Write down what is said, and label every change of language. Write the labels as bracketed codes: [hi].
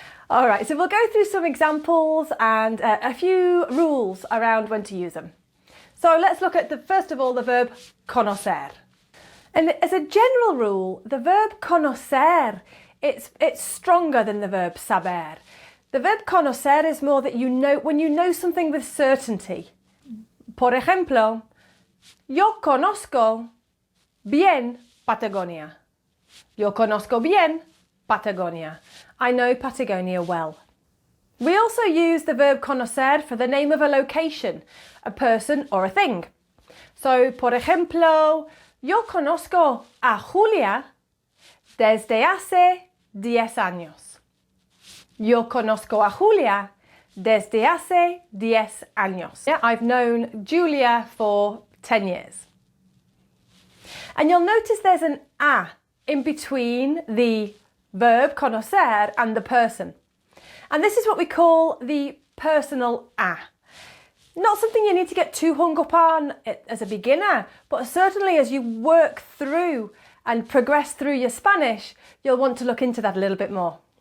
[en] All right, so we'll go through some examples and a few rules around when to use them. So let's look at first of all the verb conocer. And as a general rule, the verb conocer, it's stronger than the verb saber. The verb conocer is more that you know, when you know something with certainty. [es] Por ejemplo, yo conozco bien Patagonia. Yo conozco bien Patagonia. [en] I know Patagonia well. We also use the verb conocer for the name of a location, a person or a thing. [es] So, por ejemplo, yo conozco a Julia desde hace 10 años. Yo conozco a Julia desde hace 10 años. [en] Yeah, I've known Julia for 10 years. And you'll notice there's an a in between the verb conocer and the person. And this is what we call the personal a. Not something you need to get too hung up on as a beginner, but certainly as you work through and progress through your Spanish, you'll want to look into that a little bit more.